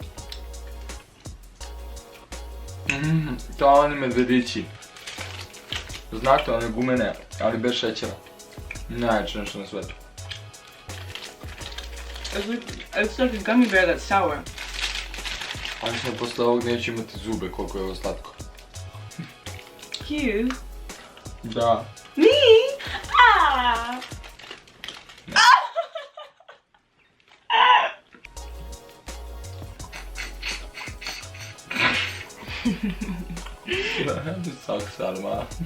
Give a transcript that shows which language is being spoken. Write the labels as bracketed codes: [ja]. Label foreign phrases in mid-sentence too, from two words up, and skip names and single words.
[sr] To oni medvedići. Znate, one gumene, ali bez šećera. Najjače nešto na svetu. [en] It's like a gummy bear that's sour. [sr] Ali smo posle ovog neće imati zube koliko je ovo slatko. [en] You? [sr] Da. [en] Me? Ah! Du suck, Sarma.